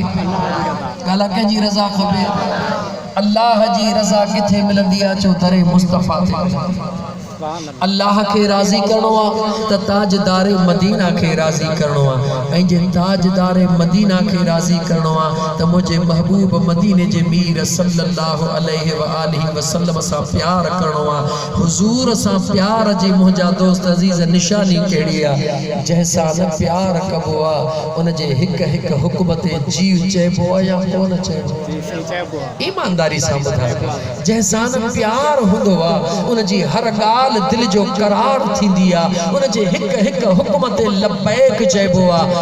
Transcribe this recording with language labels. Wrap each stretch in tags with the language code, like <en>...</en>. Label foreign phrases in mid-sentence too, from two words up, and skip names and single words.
<sd>ॻाल्हि कंहिंजी रज़ा खपे? अल्लाह जी रज़ा किथे मिलंदी आहे? चो दरे मुस्तफ़ा ते। अल्लाह के राज़ी करणो आहे त ताजदार मदीना के राज़ी करणो आहे। ऐं जे ताजदार मदीना के राज़ी करणो आहे त मुंहिंजे महबूब मदीने जे मीर</sd> <ar>صلى الله عليه و آله وسلم</ar> <sd>सां प्यार करणो आहे। हुज़ूर सां प्यार जी मुंहिंजा दोस्त अज़ीज़ निशानी कहिड़ी आहे? जंहिंसां न प्यार कबो आहे उनजे हिक हिक हुक्म ते जीव चइबो आहे या कोन चइबो? ईमानदारी सां ॿुधायो। जंहिंसां न प्यार हूंदो आहे उनजी हर ॻाल्हि दिल जो करार थींदी आहे, उनजे हिक हिक हुक्म ते लबैक चइबो आहे।</sd>